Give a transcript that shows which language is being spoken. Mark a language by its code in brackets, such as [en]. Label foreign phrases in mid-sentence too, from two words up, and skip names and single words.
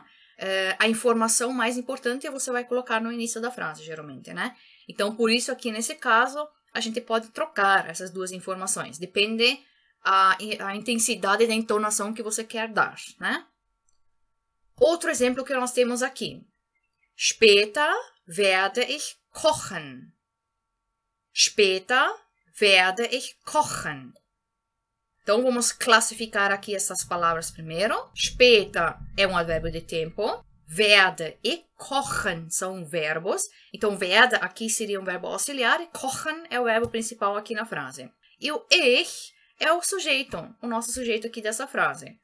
[pt] A informação mais importante você vai colocar no início da frase, geralmente, né? Então, por isso aqui nesse caso, a gente pode trocar essas duas informações. Depende a intensidade da entonação que você quer dar, né? Outro exemplo que nós temos aqui. [de] Später werde ich kochen. Später werde ich kochen. [pt] Então, vamos classificar aqui essas palavras primeiro. Später é um advérbio de tempo. Werde e kochen são verbos. Então, werde aqui seria um verbo auxiliar e kochen é o verbo principal aqui na frase. E o ich é o sujeito, o nosso sujeito aqui dessa frase.